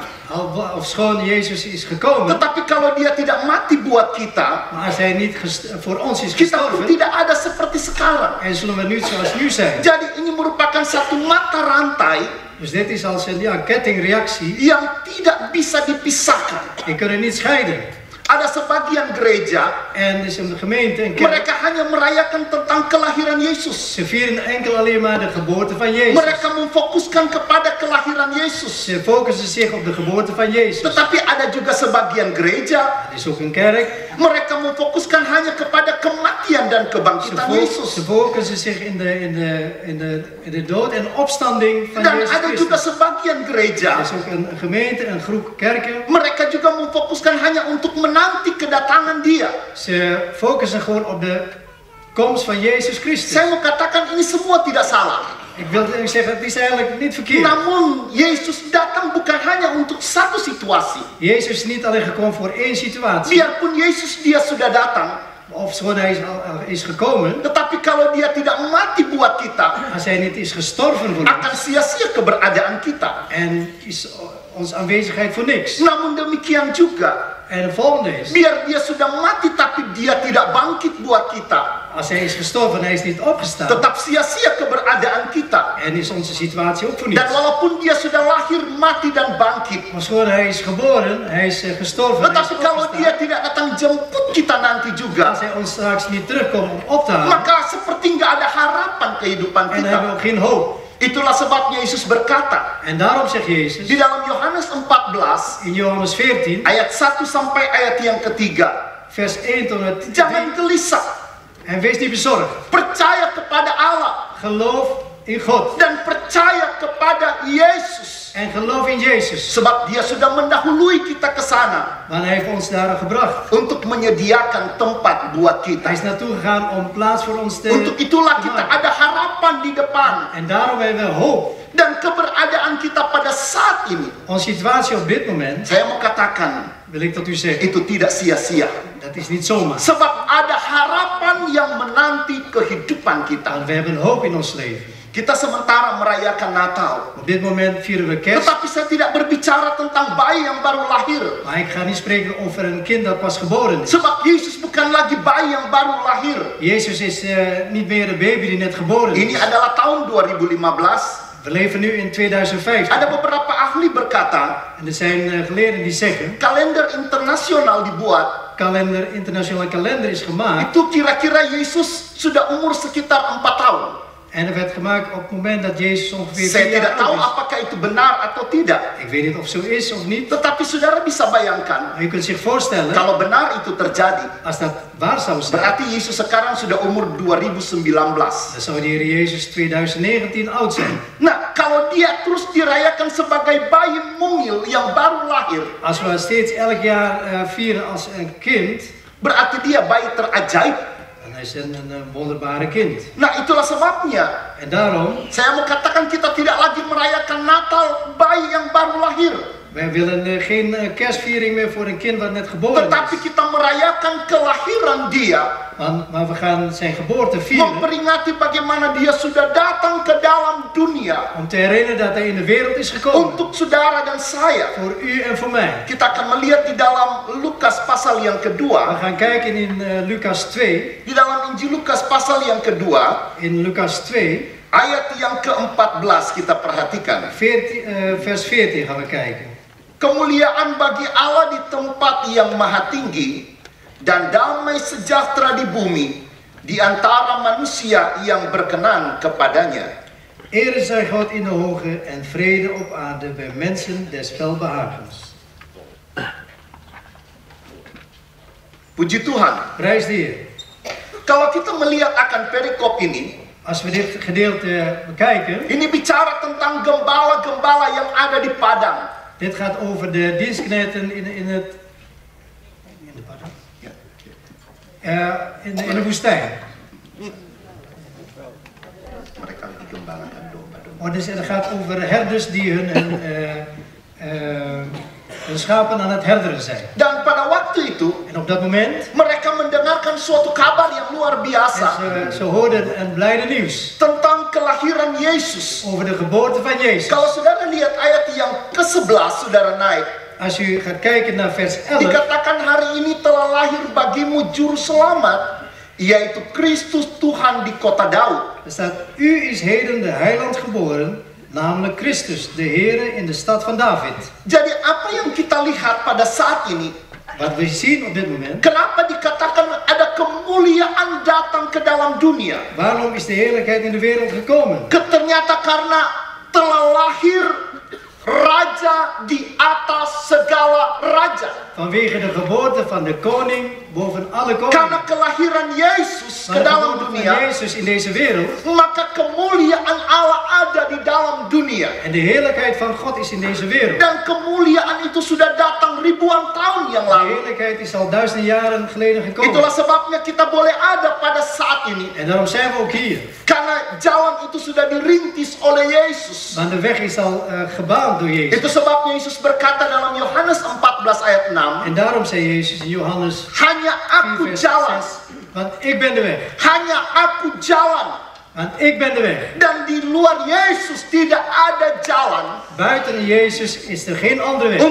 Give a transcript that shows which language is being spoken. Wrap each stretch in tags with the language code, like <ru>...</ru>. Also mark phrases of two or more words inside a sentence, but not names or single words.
<nl>ofschoon Jezus is gekomen,</nl> <id>tetapi kalau dia tidak mati buat kita,</id> <nl>maar als hij niet voor ons is</nl> <id>kita pun</id> <nl>gestorven,</nl> <id>tidak ada seperti sekarang.</id> <nl>en zullen we nu zoals nu zijn.</nl> <id>Jadi ini merupakan satu mata rantai</id> <nl>Dus dit is als een kettingreactie,</nl> <id>yang tidak bisa dipisahkan.</id> <nl>die kunnen niet scheiden.</nl> <id>Ada sebagian gereja,</id> <nl>En is een gemeente, een kerk,</nl> <id>mereka hanya merayakan tentang kelahiran Yesus.</id> <nl>ze vieren enkel alleen maar de geboorte van Jezus.</nl> <id>Mereka memfokuskan kepada kelahiran Yesus.</id> <nl>Ze focussen zich op de geboorte van Jezus.</nl> <id>Tetapi ada juga sebagian gereja,</id> <nl>Het is ook een kerk.</nl> <id>mereka memfokuskan hanya kepada kematian dan kebangkitan Yesus.</id> <nl>Ze focussen zich in de dood en opstanding van</nl> <id>Dan</id> <nl>Jezus</nl> <id>ada juga</id> <nl>Christus.</nl> <id>sebagian</id> <nl>Er</nl> <id>gereja,</id> <nl>is ook een gemeente, een groep kerken.</nl> <id>mereka juga memfokuskan hanya untuk menanti kedatangan dia.</id> <nl>Ze focussen gewoon op de komst van Jezus Christus.</nl> <id>Saya mau katakan ini semua tidak salah.</id> <nl>Ik wil zeggen, het is eigenlijk niet verkeerd.</nl> <id>Namun Yesus datang bukan hanya untuk satu situasi.</id> <nl>Jezus is niet alleen gekomen voor één situatie.</nl> <id>Biarpun Yesus dia sudah datang,</id> <nl>Ofschoon hij is gekomen,</nl> <id>tetapi kalau dia tidak mati buat kita,</id> <nl>als hij niet is gestorven voor</nl> <id>akan</id> <nl>ons,</nl> <id>sia-sia keberadaan kita.</id> <nl>en is onze aanwezigheid voor niks.</nl> <id>Namun demikian juga,</id> <nl>En het volgende is,</nl> <id>biar dia sudah mati tapi dia tidak bangkit buat kita,</id> <nl>als hij is gestorven en hij is niet opgestaan,</nl> <id>tetap sia-sia keberadaan kita.</id> <nl>en is onze situatie ook voor</nl> <id>Dan</id> <nl>niets.</nl> <id>walaupun dia sudah lahir, mati dan bangkit,</id> <nl>Ofschoon hij is geboren, hij is gestorven, hij is</nl> <id>tetapi kalau dia</id> <nl>opgestaan,</nl> <id>tidak datang jemput kita nanti</id> <nl>als</nl> <id>juga,</id> <nl>hij ons straks niet terugkomt om op te halen,</nl> <id>maka seperti nggak ada harapan kehidupan</id> <nl>en dan hebben we</nl> <id>kita.</id> <nl>ook geen hoop.</nl> <id>Itulah sebabnya Yesus berkata</id> <nl>En daarom zegt Jezus</nl> <id>di dalam Yohanes 14</id> <nl>in Johannes 14,</nl> <id>ayat 1 sampai ayat yang ketiga,</id> <nl>vers 1 tot en met 3,</nl> <id>jangan gelisah,</id> <nl>en wees niet bezorgd.</nl> <id>percaya kepada Allah</id> <nl>Geloof in God</nl> <id>dan percaya kepada Yesus,</id> <nl>en geloof in Jezus,</nl> <id>sebab dia sudah mendahului kita ke sana</id> <nl>want hij heeft ons daar gebracht.</nl> <id>untuk menyediakan tempat buat</id> <nl>Hij</nl> <id>kita.</id> <nl>is naartoe gegaan om plaats voor ons te</nl> <id>Untuk itulah</id> <nl>te</nl> <id>kita</id> <nl>maken.</nl> <id>ada harapan di depan,</id> <nl>En daarom hebben we hoop.</nl> <id>dan keberadaan kita pada saat ini,</id> <nl>Onze situatie op dit moment,</nl> <id>saya mau katakan,</id> <nl>wil ik tot u zeggen,</nl> <id>itu tidak sia-sia.</id> <nl>dat is niet zomaar.</nl> <id>Sebab ada harapan yang menanti kehidupan kita.</id> <nl>Want we hebben hoop in ons leven.</nl> <id>Kita sementara merayakan Natal,</id> <nl>Op dit moment vieren we kerst,</nl> <id>tetapi saya tidak berbicara tentang bayi yang baru lahir.</id> <nl>maar ik ga niet spreken over een kind dat pas geboren is.</nl> <id>Sebab Yesus bukan lagi bayi yang baru lahir.</id> <nl>Jezus is niet meer een baby die net geboren</nl> <id>Ini</id> <nl>is.</nl> <id>adalah tahun 2015.</id> <nl>We leven nu in 2015.</nl> <id>Ada beberapa ahli berkata,</id> <nl>En er zijn geleerden die zeggen,</nl> <id>kalender internasional dibuat,</id> <nl>internationale kalender is gemaakt.</nl> <id>itu kira-kira Yesus sudah umur sekitar 4 tahun.</id> <nl>En er werd gemaakt op het moment dat Jezus ongeveer</nl> <id>Saya</id> <nl>4</nl> <id>tidak</id> <nl>jaar</nl> <id>tahu</id> <nl>oud is.</nl> <id>apakah itu benar atau tidak.</id> <nl>Ik weet niet of zo is of niet.</nl> <id>Tetapi saudara bisa bayangkan,</id> <nl>Maar je kunt zich voorstellen,</nl> <id>kalau benar itu terjadi,</id> <nl>als dat waar zou zijn,</nl> <id>berarti Yesus sekarang sudah umur 2019.</id> <nl>dan zou de Heer Jezus 2019 oud zijn.</nl> <id>Nah, kalau dia terus dirayakan sebagai bayi mungil yang baru lahir,</id> <nl>Als we steeds elk jaar vieren als een kind,</nl> <id>berarti dia bayi terajaib.</id> <nl>dan is hij een wonderbare kind.</nl> <id>Nah, itulah sebabnya</id> <nl>En daarom,</nl> <id>saya mau katakan kita tidak lagi merayakan Natal bayi yang baru lahir,</id> <nl>wij willen geen kerstviering meer voor een kind wat net geboren</nl> <id>tetapi</id> <nl>is.</nl> <id>kita merayakan kelahiran dia,</id> <nl>Maar we gaan zijn geboorte vieren</nl> <id>memperingati bagaimana dia sudah datang ke dalam dunia</id> <nl>om te herinneren dat hij in de wereld is gekomen.</nl> <id>untuk saudara dan saya.</id> <nl>Voor u en voor mij.</nl> <id>Kita akan melihat di dalam Lukas pasal yang</id> <nl>We</nl> <id>kedua,</id> <nl>gaan kijken in Lucas 2.</nl> <id>di dalam Injil Lukas pasal yang kedua,</id> <nl>In Lucas 2, ayat yang ke-14 kita perhatikan. 14, vers 14 gaan we kijken.</nl> <id>Kemuliaan bagi Allah di tempat yang maha tinggi dan damai sejahtera di bumi di antara manusia yang berkenan kepadanya.</id> <nl>Ere zij God in de hoge en vrede op aarde bij mensen des welbehagens.</nl> <id>Puji Tuhan.</id> <nl>Prijs de Heer.</nl> <id>Kalau kita melihat akan perikop ini,</id> <nl>Als we dit gedeelte bekijken,</nl> <id>ini bicara tentang gembala-gembala yang ada di padang.</id> <nl>dit gaat over de dienstknechten in de woestijn.</nl> <id>Mereka digembalakan domba-domba.</id> <nl>Oh, dus het gaat over herders die hun schapen aan het herderen zijn.</nl> <id>Dan pada waktu itu,</id> <nl>En op dat moment,</nl> <id>mereka mendengarkan suatu kabar yang luar biasa</id> <nl>ze hoorden een blijde nieuws</nl> <id>tentang kelahiran Yesus.</id> <nl>over de geboorte van Jezus.</nl> <id>Kalau saudara lihat ayat yang ke-11, saudara naik.</id> <nl>Als u gaat kijken naar vers 11,</nl> <id>Dikatakan hari ini telah lahir bagimu juru selamat, yaitu Kristus Tuhan di kota Daud.</id> <nl>er staat, u is heden de heiland geboren, namelijk Christus, de Heere in de stad van David.</nl> <id>Jadi apa yang kita lihat pada saat ini,</id> <nl>Wat we zien op dit moment,</nl> <id>kenapa dikatakan ada kemuliaan datang ke dalam dunia?</id> <nl>waarom is de heerlijkheid in de wereld gekomen?</nl> <id>Ternyata karena telah lahir Raja di atas segala raja.</id> <nl>vanwege de geboorte van de koning boven alle</nl> <id>Karena</id> <nl>koningen.</nl> <id>kelahiran Yesus ke</id> <nl>Maar de</nl> <id>dalam</id> <nl>geboorte van</nl> <id>dunia,</id> <nl>Jezus in deze wereld</nl> <id>maka kemuliaan Allah ada di dalam dunia.</id> <nl>en de heerlijkheid van God is in deze wereld.</nl> <id>Dan kemuliaan itu sudah datang ribuan tahun yang</id> <nl>De</nl> <id>lalu.</id> <nl>heerlijkheid is al duizenden jaren geleden gekomen.</nl> <id>Itulah sebabnya kita boleh ada pada saat ini.</id> <nl>En daarom zijn we ook hier.</nl> <id>Karena jalan itu sudah dirintis oleh Yesus.</id> <nl>Want de weg is al gebaand door Jezus.</nl> <id>Itu sebabnya Yesus berkata dalam Yohanes 14 ayat 6,</id> <nl>En daarom zei Jezus in Johannes</nl> <id>hanya</id> <nl>4</nl> <id>aku</id> <nl>vers</nl> <id>jalan,</id> <nl>6. Want ik ben de weg.</nl> <id>hanya aku jalan.</id> <nl>Want ik ben de weg.</nl> <id>Dan di luar Yesus tidak ada jalan</id> <nl>Buiten Jezus is er geen andere weg.</nl>